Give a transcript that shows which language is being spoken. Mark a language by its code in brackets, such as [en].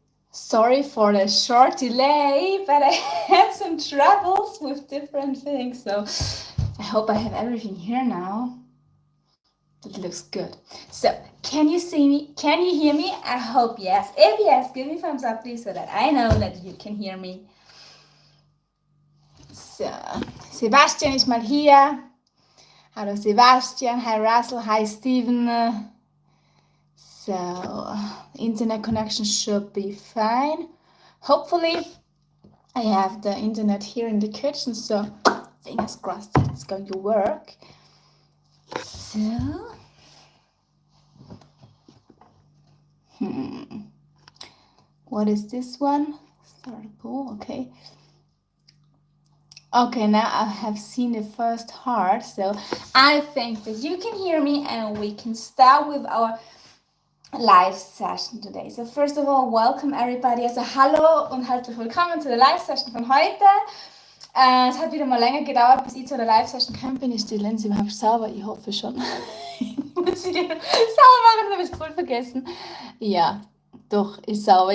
[en] Sorry for the short delay, but I had some troubles with different things, so I hope I have everything here now. It looks good. So, can you see me? Can you hear me? I hope yes. If yes, give me a thumbs up, please, so that I know that you can hear me. [de] So, Sebastian ist mal hier. Hallo Sebastian, hi Russell, hi Steven. [en] So, internet connection should be fine. Hopefully, I have the internet here in the kitchen, so fingers crossed it's going to work. So, what is this one? Start a poll, okay. Okay, now I have seen the first heart, so I think that you can hear me and we can start with our live session today. So first of all, welcome everybody. [de] Also hallo und herzlich willkommen zu der Live Session von heute. Es hat wieder mal länger gedauert, bis ich zu der Live Session kam. Bin ich die Linse überhaupt sauber? Ich hoffe schon. Ich muss sie sauber machen, habe ich es voll vergessen. Ja, doch, ist sauber.